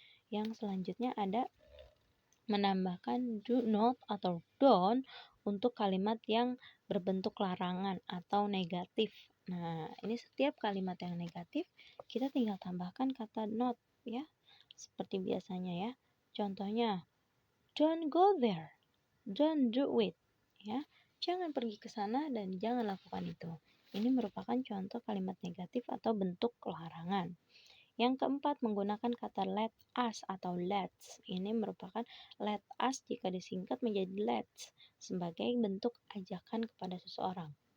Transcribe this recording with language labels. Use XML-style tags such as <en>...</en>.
<id>Yang selanjutnya ada menambahkan do not atau don't untuk kalimat yang berbentuk larangan atau negatif. Nah, ini setiap kalimat yang negatif kita tinggal tambahkan kata not ya. Seperti biasanya ya. Contohnya,</id> <en>don't go there. Don't do it. Ya.</en> <id>Jangan pergi ke sana dan jangan lakukan itu. Ini merupakan contoh kalimat negatif atau bentuk larangan. Yang keempat, menggunakan kata let us atau let's. Ini merupakan let us jika disingkat menjadi let's sebagai bentuk ajakan kepada seseorang.</id>